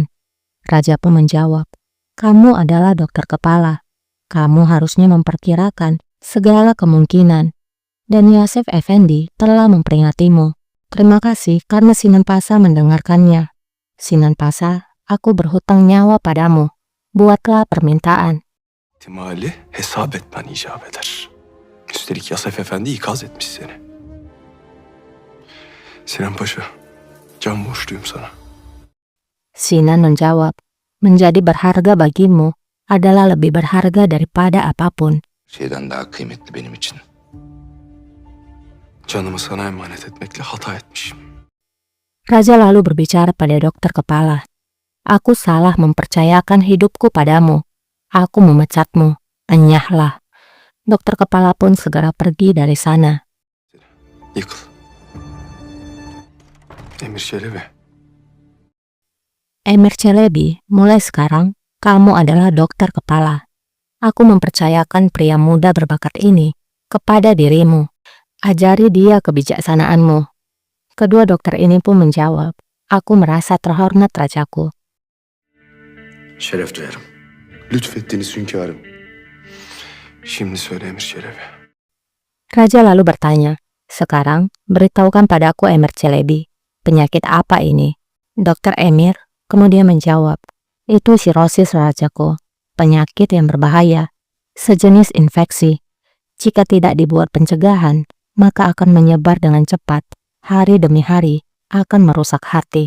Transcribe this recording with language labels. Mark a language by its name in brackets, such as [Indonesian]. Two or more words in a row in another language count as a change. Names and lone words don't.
[Indonesian] Raja pun menjawab, kamu adalah dokter kepala. Kamu harusnya memperkirakan segala kemungkinan. Dan Yasef Effendi telah memperingatimu. Terima kasih karena Sinan Pasa mendengarkannya. Sinan Pasa aku berhutang nyawa padamu. Buatlah permintaan. [Turkish] İhtimali hesap etmen icap eder. Üstelik Yasef Efendi ikaz etmiş seni. Sinan Paşa, can borçluyum sana. [Indonesian] Sinan menjawab, menjadi berharga bagimu adalah lebih berharga daripada apapun. [Turkish] Şeyden daha kıymetli benim için. Canımı sana emanet etmekle hata etmişim. [Indonesian] Raja lalu berbicara pada dokter kepala. Aku salah mempercayakan hidupku padamu. Aku memecatmu. Enyahlah. Dokter kepala pun segera pergi dari sana. [Turkish] Yıkıl. Emir Çelebi, Emir Çelebi, [Indonesian] mulai sekarang kamu adalah dokter kepala. Aku mempercayakan pria muda berbakat ini kepada dirimu. Ajari dia kebijaksanaanmu. Kedua dokter ini pun menjawab, aku merasa terhormat rajaku. [Turkish] Şeref duyarım. Lütfettiğiniz hünkârım. şimdi söyle Emir Çelebi. [Indonesian] Raja lalu bertanya, sekarang beritahukan padaku Emir Çelebi, penyakit apa ini? Dokter Emir kemudian menjawab, itu sirosis rajaku, penyakit yang berbahaya, sejenis infeksi. Jika tidak dibuat pencegahan, maka akan menyebar dengan cepat, hari demi hari, akan merusak hati.